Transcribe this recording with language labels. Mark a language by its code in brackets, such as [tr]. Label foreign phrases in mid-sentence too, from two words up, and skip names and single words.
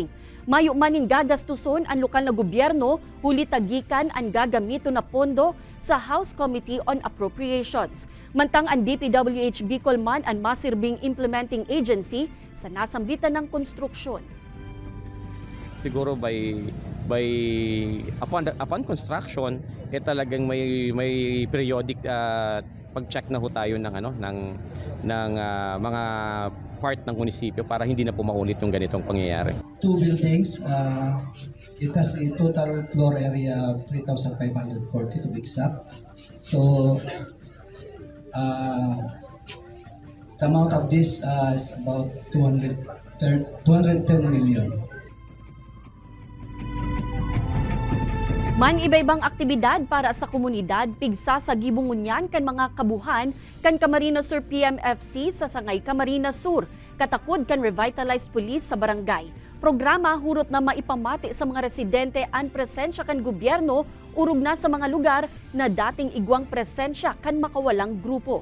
[bik] Mayo manin gagastuson ang lokal na gobyerno, huli tagikan ang gagamito na pondo sa House Committee on Appropriations. Mantang ang DPWH Bicol man ang masirbing [en] implementing agency [bik] sa nasambitan ng konstruksyon. [en] Siguro upon construction, [tl] talagang may periodic pag-check na ho tayo ng mga part ng munisipyo para hindi na po maulit yung ganitong pangyayari. 2 buildings, it has a total floor area of 3,540 to be exact. So, the amount of this is about 210 million. [bik] Man iba-ibang aktibidad para sa komunidad, pigsa sa gibungunyan kan mga kabuhan kan Camarines Sur PMFC sa Sangay Camarines Sur, katakod kan [en] revitalized police [bik] sa barangay. Programa hurot na maipamati sa mga residente ang presensya kan gobyerno, urog na sa mga lugar na dating igwang presensya kan makawalang grupo.